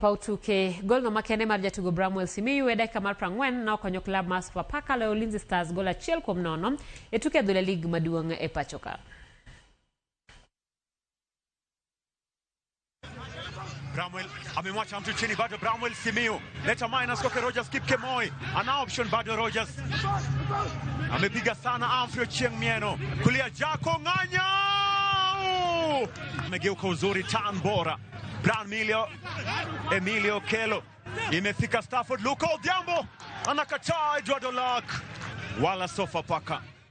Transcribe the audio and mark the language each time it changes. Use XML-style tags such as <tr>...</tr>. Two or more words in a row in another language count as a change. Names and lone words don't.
<luo>Pautuke gol no makene mar jatugo Bramwell Simiyu e dakika mar 40 na okonyo klab mar Sofapaka loyo Ulinzi Stars gol 1-0 e tuke adhula lig maduong' e pachoka.</luo> <sw>Bramwell amemwacha mtu chini, bado Bramwell Simiyu leta minus kwa Rogers Kipkemoi, ana option bado Rogers amepiga sana Amfrio Chieng Mieno kulia Jako Nganya amegeuka uzuri tan bora Bran Emilio Kelo imefika Stafford Luka Odhiambo anakataa Eduardo Lak wala Sofapaka</sw>